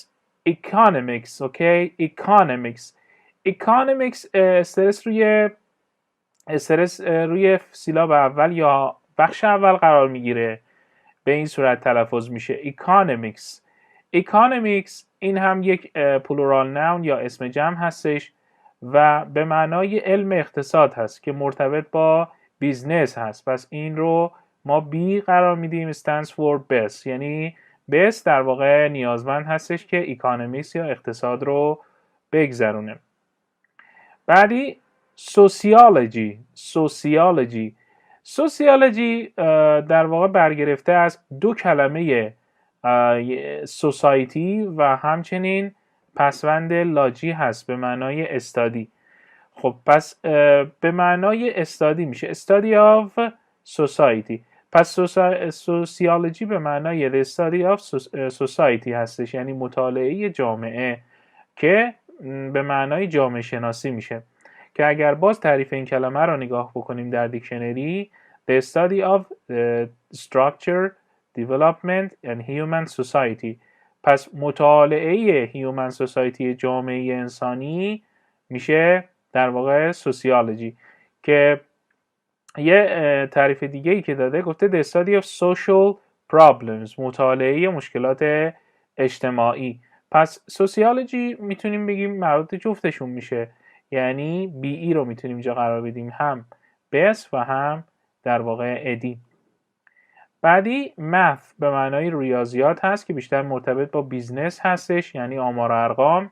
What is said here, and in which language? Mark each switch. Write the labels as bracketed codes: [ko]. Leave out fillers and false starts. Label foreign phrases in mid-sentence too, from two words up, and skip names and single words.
[fa] اوکی، economics استرس روی سیلاب اول یا بخش اول قرار میگیره، به این صورت تلفظ میشه economics. این هم یک [en] plural noun [fa] یا اسم جمع هستش و به معنای علم اقتصاد هست که مرتبط با بیزنس هست. پس این رو ما بی قرار میدیم، [en] stands for best، [fa] یعنی best در واقع نیازمند هستش که economics یا اقتصاد رو بگذرونه. بعدی sociology در واقع برگرفته از دو کلمه society و همچنین پسوند لاجی هست به معنای استادی. خب پس به معنای استادی میشه [en] study of society. [fa] پس sociology به معنای [en] the study of society [fa] هستش، یعنی مطالعه جامعه، که به معنای جامعه شناسی میشه. که اگر باز تعریف این کلمه را نگاه بکنیم در دیکشنری، [en] the study of structure, development and human society. [fa] پس مطالعه [en] human society [fa] جامعه انسانی میشه در واقع sociology. که یه تعریف دیگه ای که داده گفته [en] the study of social problems، [fa] مطالعه مشکلات اجتماعی. پس sociology میتونیم بگیم مربوط جفتشون میشه، یعنی بی ای رو میتونیم اینجا قرار بدیم، هم بس و هم در واقع ادی. بعدی math به معنای ریاضیات هست که بیشتر مرتبط با بیزنس هستش، یعنی آمار و ارقام.